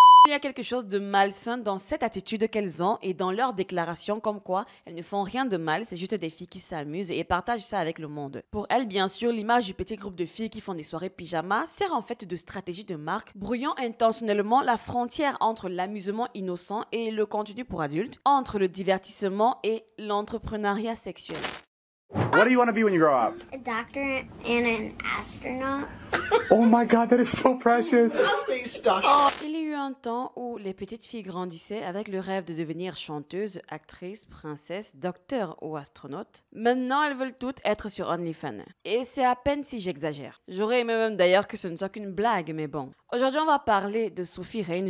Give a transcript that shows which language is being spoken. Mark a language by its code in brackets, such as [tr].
[fr] Il y a quelque chose de malsain dans cette attitude qu'elles ont et dans leurs déclarations comme quoi elles ne font rien de mal, c'est juste des filles qui s'amusent et partagent ça avec le monde. Pour elles, bien sûr, l'image du petit groupe de filles qui font des soirées pyjama sert en fait de stratégie de marque, brouillant intentionnellement la frontière entre l'amusement innocent et le contenu pour adultes, entre le divertissement et l'entrepreneuriat sexuel. [en] What do you want to be when you grow up? A doctor and an astronaut. Oh my God, that is so precious. [fr] Il y a eu un temps où les petites filles grandissaient avec le rêve de devenir chanteuse, actrice, princesse, docteur ou astronaute. Maintenant, elles veulent toutes être sur OnlyFans. Et c'est à peine si j'exagère. J'aurais aimé même d'ailleurs que ce ne soit qu'une blague, mais bon. Aujourd'hui, on va parler de Sophie Reign.